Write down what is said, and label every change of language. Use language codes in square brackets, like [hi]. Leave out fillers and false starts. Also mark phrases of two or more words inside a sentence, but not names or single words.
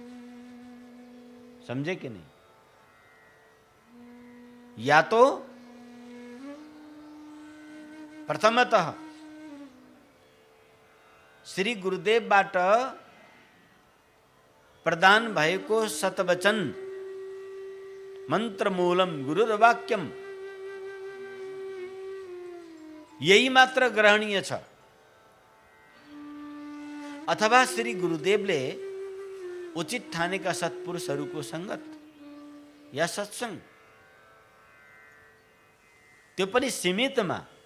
[hi] समझे कि नहीं? [ne] या तो प्रथमतः श्री गुरुदेवबाट प्रदान भएको सतवचन [sa] मंत्र मूलम गुरुर्वाक्यम, [ne] यही मात्र ग्रहणीय छ। अथवा श्री गुरुदेवले उचित ठानेका सत्पुरुषहरूको संगत या सत्संग, त्यो पनि सीमितमा।